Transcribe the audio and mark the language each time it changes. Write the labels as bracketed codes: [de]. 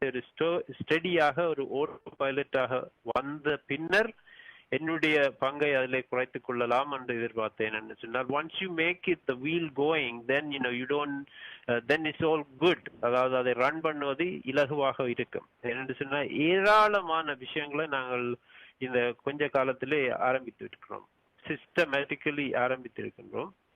[ta] அதை ஒரு ஸ்டடியாக ஒரு ஓட்டோ பைலட்டாக வந்த பின்னர் என்னுடைய பங்கை அதில் குறைத்துக் கொள்ளலாம் என்று எதிர்பார்த்தேன். என்று சொன்னால் [en] once you make it the wheel going, then you don't then it's all good. [ta] அதாவது அதை ரன் பண்ணுவது இலகுவாக இருக்கும். என்று சொன்னால் ஏராளமான விஷயங்களை நாங்கள் இந்த கொஞ்ச காலத்திலே ஆரம்பித்து இருக்கிறோம், சிஸ்டமேட்டிக்கலி ஆரம்பித்திருக்கின்றோம்.